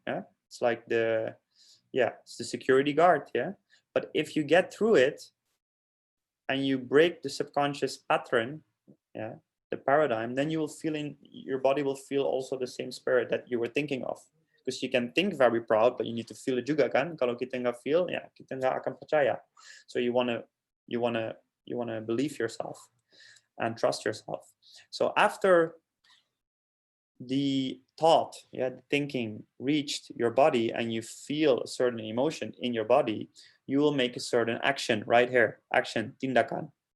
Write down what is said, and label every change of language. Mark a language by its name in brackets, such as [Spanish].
[English] Yeah, it's like it's the security guard. Yeah, but if you get through it and you break the subconscious pattern, yeah, the paradigm, then you will feel your body will feel also the same spirit that you were thinking of. Because you can think very proud, but you need to feel it [Indonesian] juga kan. Kalau kita nggak feel, ya kita nggak akan percaya. [English] So you wanna believe yourself and trust yourself. So after the thought, the thinking reached your body and you feel a certain emotion in your body, you will make a certain action right here. Action, tindakan.